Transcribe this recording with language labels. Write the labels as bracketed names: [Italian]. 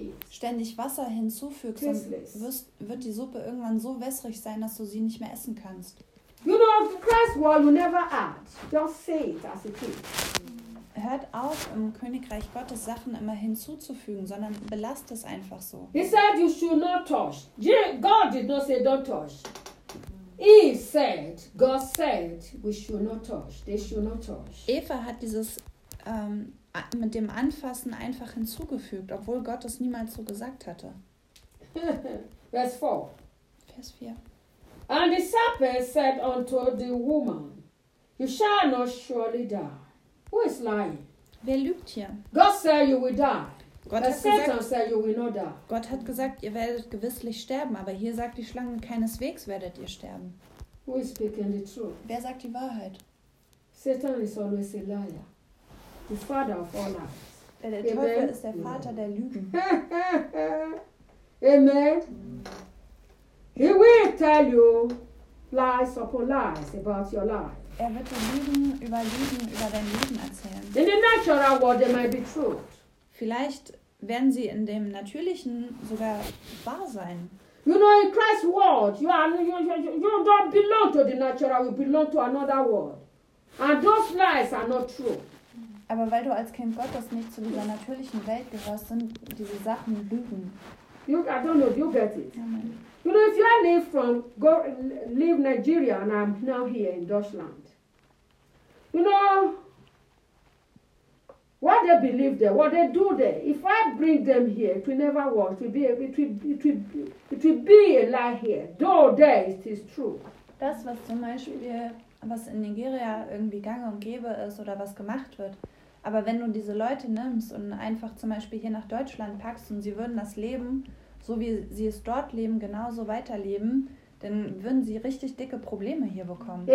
[German] ständig Wasser hinzufügst, wird die Suppe irgendwann so wässrig sein, dass du sie nicht mehr essen kannst. [English] You know, of Christ's world you never add. Just say it as it is. [German] Hört auf, im Königreich Gottes Sachen immer hinzuzufügen, sondern belasst es einfach so. [English] He said you should not touch. God did not say don't touch. He said, God said, we should not touch. They should not touch. [German] Eva hat dieses mit dem Anfassen einfach hinzugefügt, obwohl Gott es niemals so gesagt hatte. Vers 4. [English] And the serpent said unto the woman, you shall not surely die. Who is lying? [German] Wer lügt hier? [English] God said you will die. [German] Gott hat gesagt, [English] Satan said you will not die. [German] Gott hat gesagt, ihr werdet gewisslich sterben, aber hier sagt die Schlange, keineswegs werdet ihr sterben. [English] Who is speaking the truth? [German] Wer sagt die Wahrheit? [English] Satan is always a liar. The father of all lies. [German] Der Teufel Amen. Ist der Vater Amen. Der Lügen. Amen. [English] He will tell you lies upon lies about your life. [German] Er wird dir Lügen über Lügen über dein Leben erzählen. [English] In the natural world, they might be true. [German] Vielleicht werden sie in dem Natürlichen sogar wahr sein. [English] You know, in Christ's world, you don't belong to the natural, you belong to another world. And those lies are not true. [German] Aber weil du als Kind Gottes nicht zu dieser natürlichen Welt gehörst, sind diese Sachen Lügen. [English] You, I don't know, you get it. You know, if you live from, go, leave Nigeria and I'm now here in Deutschland. You know, what they believe there, what they do there, if I bring them here, it will never work. It will be a lie here. Though there, it is true. [German] Das, was zum Beispiel, was in Nigeria irgendwie gang und gäbe ist oder was gemacht wird. Aber wenn du diese Leute nimmst und einfach zum Beispiel hier nach Deutschland packst und sie würden das Leben, so wie sie es dort leben, genauso weiterleben, dann würden sie richtig dicke Probleme hier bekommen.